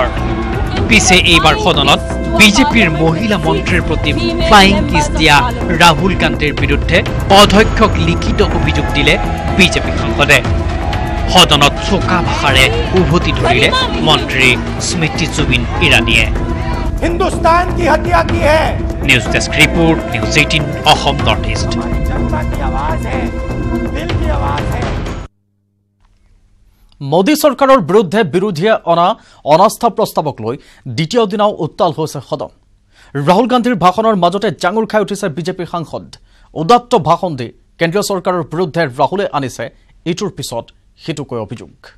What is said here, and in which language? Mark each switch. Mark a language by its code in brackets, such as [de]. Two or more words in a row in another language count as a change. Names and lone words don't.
[as] পিছে এইবাৰ সদনত বিজেপিৰ মহিলা মন্ত্ৰীৰ প্ৰতি [en] flying kiss [as] দিয়া ৰাহুল গান্ধীৰ বিৰুদ্ধে অধ্যক্ষক লিখিত অভিযোগ দিলে বিজেপি সাংসদে। সদনত চোকা ভাষাৰে উভতি ধৰিলে মন্ত্ৰী স্মৃতি জুবিন ইৰাণীয়ে। [hi] हिंदुस्तान की हत्या की है। [en] News desk report, নিউজ 18 অসম নৰ্থ ইষ্ট। [hi] जनता की आवाज है, दिल की आवाज है। [as] মোদী চৰকাৰৰ বিৰুদ্ধে বিৰোধীয়ে অনা অনাস্থা প্ৰস্তাৱক লৈ দ্বিতীয় দিনাও উত্তাল হৈছে সদন। ৰাহুল গান্ধীৰ ভাষণৰ মাজতে জাঙুৰ খাই উঠিছে বিজেপিৰ সাংসদ। উদাত্ত ভাষণ দি কেন্দ্ৰীয় চৰকাৰৰ বিৰুদ্ধে ৰাহুলে আনিছে ইটোৰ পিছত সিটোকৈ অভিযোগ।